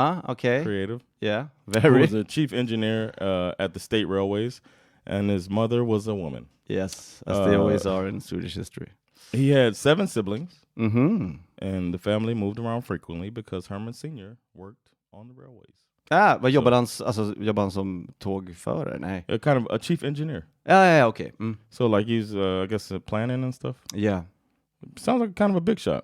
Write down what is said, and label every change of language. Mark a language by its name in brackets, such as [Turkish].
[English] Okay. Creative. Yeah. Very. Who was a chief engineer at the state railways, and his mother was a woman. Yes, as they always are in Swedish history. He had 7 siblings, and the family moved around frequently because Herman Sr. worked on the railways. [Swedish] Vad jobbade han, jobbade han som tågförare? Nej. [English] Kind of a chief engineer. Yeah, okay. So like he's, I guess, planning and stuff. Yeah. Sounds like kind of a big shot.